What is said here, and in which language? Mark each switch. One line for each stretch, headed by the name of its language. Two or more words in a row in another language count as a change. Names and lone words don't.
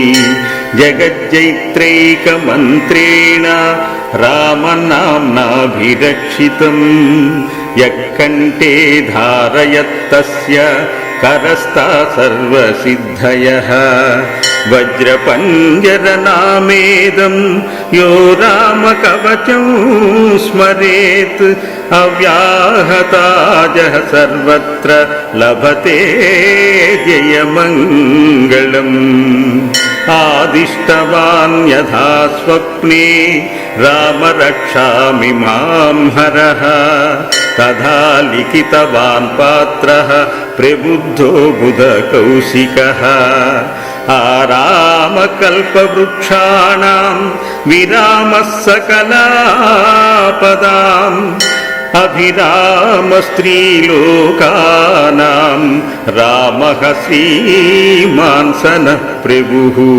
Sanskrit: జగజ్జైత్రైకమంత్రేణ రామనామ్నాభిరక్షితం యఃకంఠే ధారయత్తస్య కరస్థా సర్వసిద్ధయః వజ్రపంజరనామేదం యో రామకవచం స్మరేత్ అవ్యాహతాజః సర్వత్ర లభతే జయమంగళం आदिष्टवान् यथा स्वप्ने राम रक्षामि मां हरः तथा लिखितवान् पात्रः प्रबुद्धो बुधकौशिकः आरामकल्पवृक्षाणां विरामः सकलापदाम् अभिरामस्त्रीलोकानां रामः श्रीमान् सनः प्रभुः